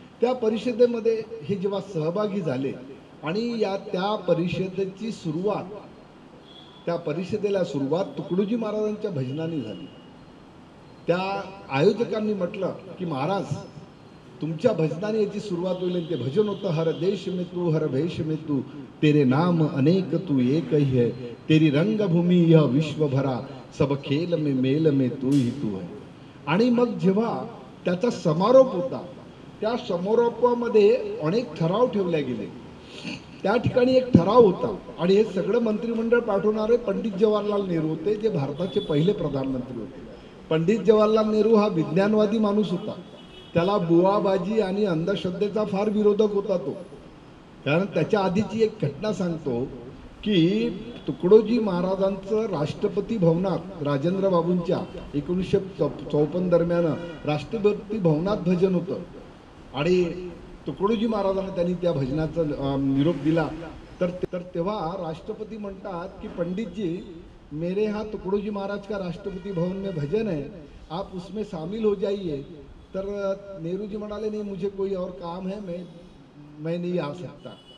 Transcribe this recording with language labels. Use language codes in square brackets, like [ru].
[mr] त्या परिषदेमध्ये हे जेव्हा सहभागी झाले आणि त्या परिषदेची सुरुवात, त्या परिषदेला सुरुवात तुकडोजी महाराजांच्या भजनाने झाली. त्या आयोजकांनी म्हटलं की महाराज तुमच्या भजनाने याची सुरुवात होईल. ते भजन होतं, [hi] हर देश में तू हर भेष में तू, तेरे नाम अनेक तू एक ही है, तेरी रंगभूमी यह विश्व भरा, सब खेल में मेल में तू ही तू है. [mr] आणि मग जेव्हा त्याचा समारोप होता त्या समारोपामध्ये अनेक ठराव ठेवले गेले. त्या ठिकाणी एक ठराव होता आणि हे सगळं मंत्रिमंडळ पाठवणारे पंडित जवाहरलाल नेहरू होते, जे भारताचे पहिले प्रधानमंत्री होते. पंडित जवाहरलाल नेहरू हा विज्ञानवादी माणूस होता. त्याला बुवाबाजी आणि अंधश्रद्धेचा फार विरोधक होता तो. कारण त्याच्या आधीची एक घटना सांगतो की तुकडोजी महाराजांचं राष्ट्रपती भवनात राजेंद्र बाबूंच्या 1954 दरम्यान राष्ट्रपती भवनात भजन होतं आणि तुकडोजी महाराजांना त्यांनी त्या भजनाचा निरोप दिला. तर तेव्हा राष्ट्रपती म्हणतात की [hi] पंडित जी, मेरे यहाँ तुकडोजी महाराज का राष्ट्रपती भवन में भजन है, आप उसमें शामिल हो जाइए. [mr] तर नेहरू जी म्हणाले [hi] नहीं, मुझे कोई और काम है, मैं नहीं आ सकता.